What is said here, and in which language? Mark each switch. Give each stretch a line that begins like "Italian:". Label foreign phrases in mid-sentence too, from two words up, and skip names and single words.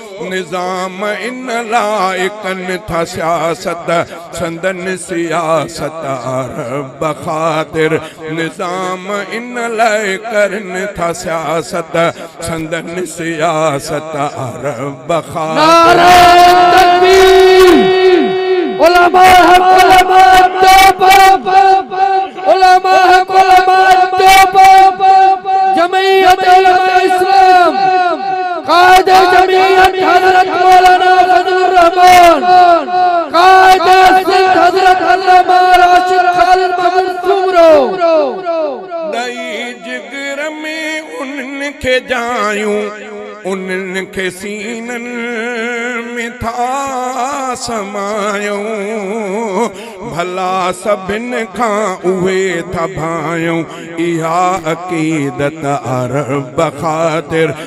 Sindhi: نظام ان لاءِ ڪن ٿا سياست، سندن سياست رب خاطر. نظام ان لاءِ ڪن ٿا سياست، سندن سياست رب خاطر.
Urdu: نعرہ تکبیر! علماء حق، علماء توبہ! علماء حق، علماء توبہ! جمعیت علماء اسلام! قائد جمعیت حضرت مولانا فضل الرحمان! قائد سندھ حضرت علامہ راشد خالد محمود سمرو!
Sindhi: ڏئي جگر ۾ انهن کي جايون، انهن کي سينن ۾ ٿا سمايون، ڀلا سڀني کان اهي ٿا ڀايون، اها عقيدت رب خاطر.